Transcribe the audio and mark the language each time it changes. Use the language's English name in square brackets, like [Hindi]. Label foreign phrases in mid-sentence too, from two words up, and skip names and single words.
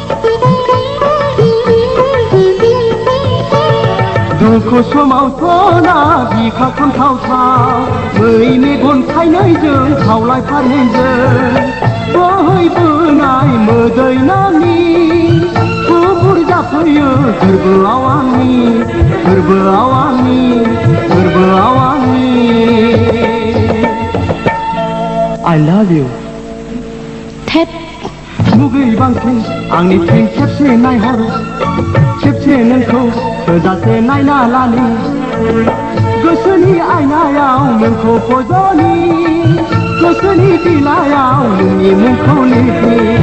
[Bodo] दुखु समावथ' ना बिखा खामथावथाव मै मेगन थाइनैजों खावलाय फारनैजों बोहैबोनाय मोदै नानि थुबुर जाफैयो गोरबोआव आंनि गोरबोआव आंनि गोरबोआव आंनि [English] I love you थेत [Bodo] मुगै बांसिन आंनिथिं खेबसे नायहर खेबसे नोंखौ थोजासे नायना लानो गोसोनि आयनायाव नोंखौ फज'नि गोसोनि बिलाइयाव नोंनि मुंखौ लिरनि